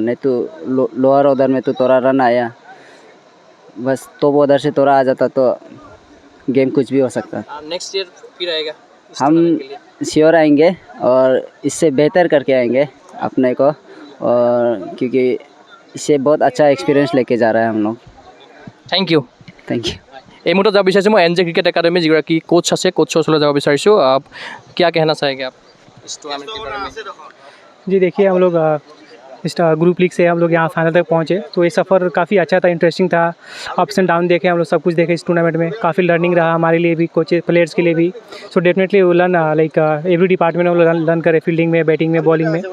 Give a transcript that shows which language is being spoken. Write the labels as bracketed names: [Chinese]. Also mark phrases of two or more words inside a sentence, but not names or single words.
[Hindi] नहीं तो [English] lower order [Hindi] में तो थोड़ा रन आया, बस [English] top order [Hindi] से थोड़ा आ जाता तो गेम कुछ भी हो सकता। [English] next year [Hindi] फिर आएगा हम श्योर आएंगे और इससे बेहतर करके आएंगे अपने को, और क्योंकि इससे बहुत अच्छा एक्सपीरियंस लेके जा रहा है हम लोग। [English] thank you. [Assamese] এই মুহূৰ্তত যাব বিচাৰিছোঁ মই NJ ক্ৰিকেট একাডেমী যিগৰাকী কোচ আছে, কোচৰ ওচৰলৈ যাব বিচাৰিছোঁ। [Hindi] क्या कहना चाहेंगे आप इस टूर्नामेंट के बारे में? जी देखिए, हम लोग इस ग्रुप लीग से हम लोग यहाँ फाइनल तक पहुँचे, तो ये सफ़र काफ़ी अच्छा था, इंटरेस्टिंग था। [English] ups and down [Hindi] देखे हम लोग, सब कुछ देखे इस टूर्नामेंट में। काफ़ी लर्निंग रहा हमारे लिए भी, [English] coaches players [Hindi] के लिए भी। [English] so definitely [Hindi] वो [English] learn like every department [Hindi] हम लोग लर्न करे, फील्डिंग में, बैटिंग में, बॉलिंग में।